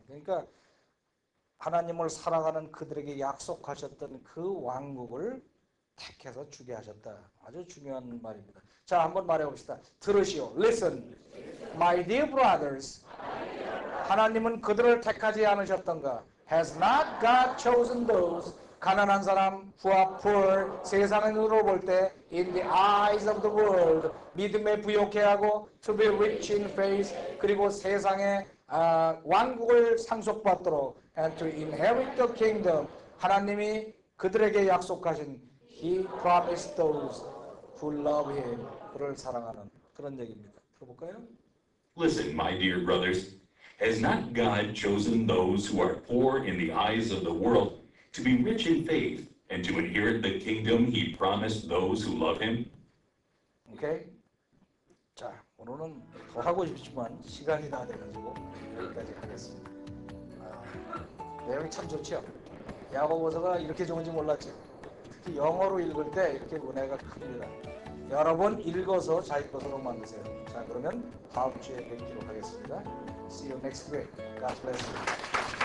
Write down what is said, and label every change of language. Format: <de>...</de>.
<ko>그러니까 하나님을 사랑하는 그들에게 약속하셨던 그 왕국을 택해서 주게 하셨다. 아주 중요한 말입니다. 자, 한번 말해봅시다. 들으시오.</ko> <en>Listen, my dear brothers.</en> <ko>하나님은 그들을 택하지 않으셨던가?</ko> <en>Has not God chosen those</en> <ko>가난한 사람,</ko> <en>who are poor,</en> <ko>세상의 눈으로 볼 때</ko> <en>in the eyes of the world</en> <ko>믿음에 부욕해 하고</ko> <en>to be rich in faith</en> <ko>그리고 세상의 왕국을 상속받도록</ko> <en>and to inherit the kingdom</en> <ko>하나님이 그들에게 약속하신</ko> <en>He promised those who love Him</en> <ko>그를 사랑하는 그런 얘기입니다. 들어볼까요?</ko> <en>Listen, my dear brothers, has not God chosen those who are poor in the eyes of the world to be rich in faith and to inherit the kingdom He promised those who love Him?</en> <ko>오케이. 자, 오늘은 더 하고 싶지만 시간이 다 돼가지고 여기까지 하겠습니다. 내용이 참 좋죠. 야고보서가 이렇게 좋은지 몰랐죠. 특히 영어로 읽을 때 이렇게 은혜가 큽니다. 여러분 읽어서 자기 것으로 만드세요. 자, 그러면 다음 주에 뵙기로 하겠습니다.</ko> <en>See you next week. God bless you.</en>